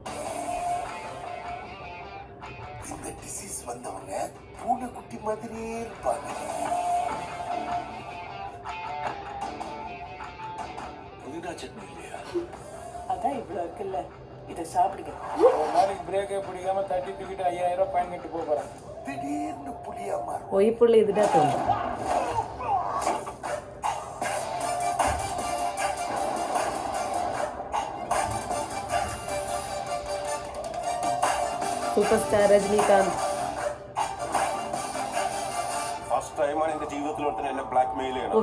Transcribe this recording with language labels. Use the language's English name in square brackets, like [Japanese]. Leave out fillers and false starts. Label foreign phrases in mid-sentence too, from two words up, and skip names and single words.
[Tamil] இந்த டிசீஸ் வந்தவங்க பூனைக்குட்டி மாதிரியே இருப்பாங்க. புதினா சட்னி இல்லையா? அதான் இவ்வளவு இருக்குல்ல, இதை சாப்பிடுங்க. ஒரு நாளைக்கு பிரேக்கே பிடிக்காம தட்டி தூக்கிட்டு 5000 ரூபாய் ஃபைன் கட்டி போறேன். திடீர்னு புளியா மாறும். [Malayalam] ഒയ്പുള്ളി ഇതിൻ്റെ അകത്തുണ്ട്. [English] super star [Malayalam] രജനീകാന്ത്. [English] first time [Malayalam] എന്റെ ജീവിതത്തിൽ ഒരുത്തൻ എന്നെ ബ്ലാക്ക്മെയിൽ ചെയ്യണം.